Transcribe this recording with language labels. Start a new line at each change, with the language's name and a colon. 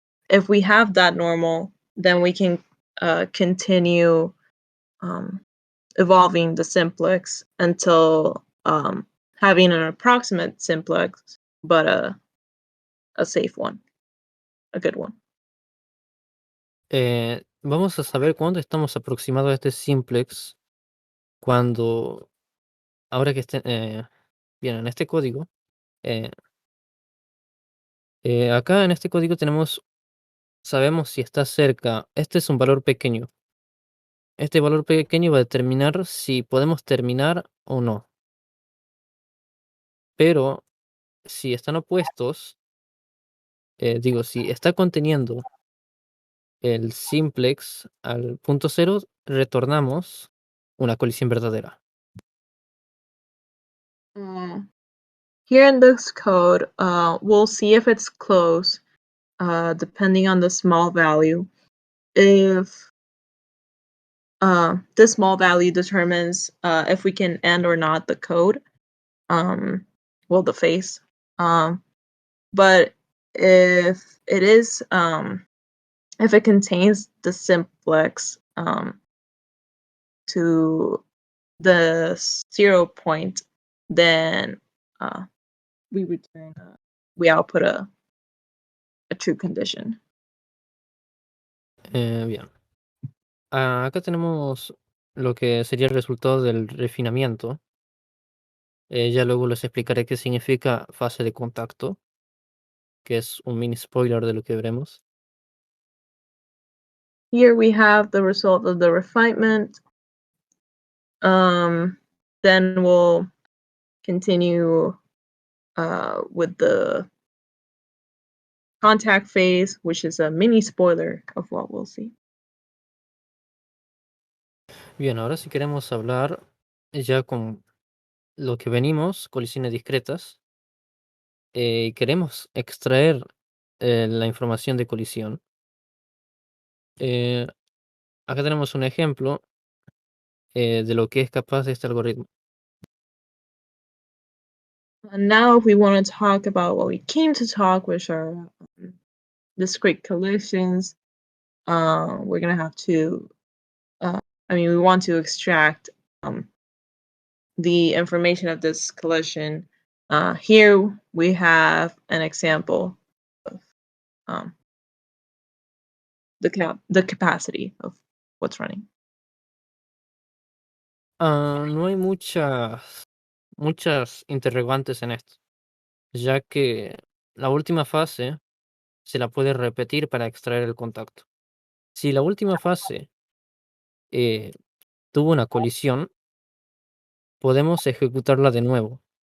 English: If we have that normal, then we can continue evolving the simplex until having an approximate simplex, but a safe one, a good one.
Spanish: Vamos a saber cuándo estamos aproximados a este simplex cuando, ahora que esté, bien, en este código, acá en este código sabemos si está cerca. Este es un valor pequeño. Este valor pequeño va a determinar si podemos terminar o no. Pero si están opuestos, si está conteniendo el simplex al punto cero, retornamos una colisión verdadera.
English: Here in this code, we'll see if it's close, depending on the small value. If this small value determines if we can end or not the code. well, the face. But if it is, if it contains the simplex to the 0 point, then we return, we output a true condition.
Spanish: Bien. Acá tenemos lo que sería el resultado del refinamiento. Ya luego les explicaré qué significa fase de contacto, que es un mini spoiler de lo que veremos.
English: Here we have the result of the refinement. Then we'll continue with the contact phase, which is a mini spoiler of what we'll see.
Spanish: Bien, ahora si queremos hablar ya con lo que venimos, colisiones discretas, y queremos extraer la información de colisión. Eh, Acá tenemos un ejemplo de lo que es capaz este algoritmo.
English: And now, if we want to talk about what we came to talk, which are discrete collisions, we're going to have to, we want to extract the information of this collision. Here we have an example of the capacity of what's running.
Spanish: No hay muchas interrogantes en esto, ya que la última fase se la puede repetir para extraer el contacto. Si la última fase tuvo una colisión, podemos ejecutarla de nuevo.